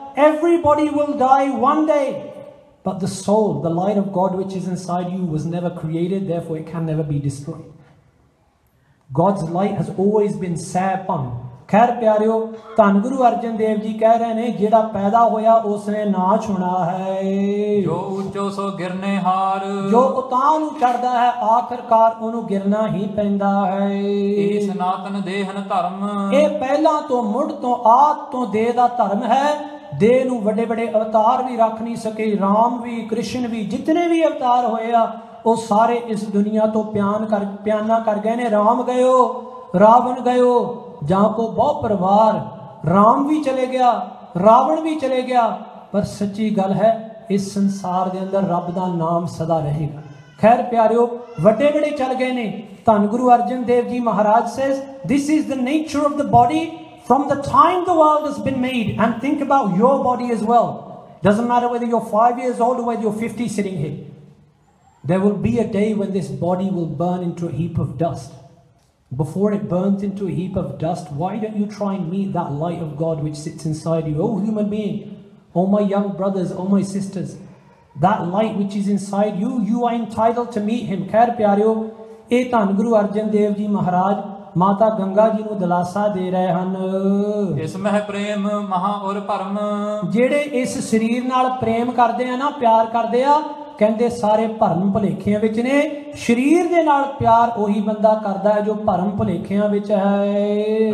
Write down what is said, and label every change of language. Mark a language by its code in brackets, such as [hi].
[en] Everybody will die one day, but the soul, the light of God which is inside you was never created, therefore it can never be destroyed. God's light has always been ਸਹਿ-ਭੰਗ। [pa] ਖੈਰ ਪਿਆਰਿਓ, ਧੰਨ ਗੁਰੂ ਅਰਜਨ ਦੇਵ ਜੀ ਕਹਿ ਰਹੇ ਨੇ, ਜਿਹੜਾ ਪੈਦਾ ਹੋਇਆ ਉਸਨੇ ਨਾਸ਼ ਹੋਣਾ ਹੈ। ਜੋ ਉੱਚੋ ਸੋ ਗਿਰਨੇ ਹਾਰ, ਜੋ ਉਤਾਂਹ ਨੂੰ ਚੜਦਾ ਹੈ ਆਖਰਕਾਰ ਉਹਨੂੰ ਗਿਰਨਾ ਹੀ ਪੈਂਦਾ ਹੈ। ਇਹ ਸਨਾਤਨ ਦੇਹਨ ਧਰਮ, ਇਹ ਪਹਿਲਾਂ ਤੋਂ ਮੁੱਢ ਤੋਂ ਆਦ ਤੋਂ ਦੇਹ ਦਾ ਧਰਮ ਹੈ। ਦੇਹ ਨੂੰ ਵੱਡੇ ਵੱਡੇ ਅਵਤਾਰ ਵੀ ਰੱਖ ਨਹੀਂ ਸਕੇ, ਰਾਮ ਵੀ, ਕ੍ਰਿਸ਼ਨ ਵੀ, ਜਿਤਨੇ ਵੀ ਅਵਤਾਰ ਹੋਏ ਆ ਉਹ ਸਾਰੇ ਇਸ ਦੁਨੀਆ ਤੋਂ ਪਿਆਨਾ ਕਰ ਗਏ ਨੇ। ਰਾਮ ਗਇਓ, ਰਾਵਣ ਗਇਓ, ਜਾਂ ਕੋ ਬਹੁ ਪਰਿਵਾਰ। ਰਾਮ ਵੀ ਚਲੇ ਗਿਆ, ਰਾਵਣ ਵੀ ਚਲੇ ਗਿਆ, ਪਰ ਸੱਚੀ ਗੱਲ ਹੈ ਇਸ ਸੰਸਾਰ ਦੇ ਅੰਦਰ ਰੱਬ ਦਾ ਨਾਮ ਸਦਾ ਰਹੇਗਾ। ਖੈਰ ਪਿਆਰਿਓ, ਵੱਡੇ ਵੱਡੇ ਚਲ ਗਏ ਨੇ। [en] ਧੰਨ Guru Arjan Dev ji Maharaj says, this is the nature of the body from the time the world has been made. And think about your body as well. Doesn't matter whether you're 5 years old or whether you're 50 sitting here. There will be a day when this body will burn into a heap of dust. Before it burns into a heap of dust, why don't you try and meet that light of God which sits inside you? Oh human being, oh my young brothers, oh my sisters, that light which is inside you, you are entitled to meet him. [pa] ਖੈਰ ਪਿਆਰਿਓ, ਇਹ ਧੰਨ ਗੁਰੂ ਅਰਜਨ ਦੇਵ ਜੀ ਮਹਾਰਾਜ ਮਾਤਾ ਗੰਗਾ ਜੀ ਨੂੰ ਦਿਲਾਸਾ ਦੇ ਰਹੇ ਹਨ। ਇਸ ਮਹਿ ਪ੍ਰੇਮ ਮਹਾ ਔਰ ਭਰਮ, ਜਿਹੜੇ ਇਸ ਸਰੀਰ ਨਾਲ ਪ੍ਰੇਮ ਕਰਦੇ ਆ ਨਾ, ਪਿਆਰ ਕਰਦੇ ਆ, ਕਹਿੰਦੇ ਸਾਰੇ ਭਰਮ ਭੁਲੇਖਿਆਂ ਵਿੱਚ ਨੇ। ਸਰੀਰ ਦੇ ਨਾਲ ਪਿਆਰ ਉਹੀ ਬੰਦਾ ਕਰਦਾ ਹੈ ਜੋ ਭਰਮ ਭੁਲੇਖਿਆਂ ਵਿੱਚ ਹੈ।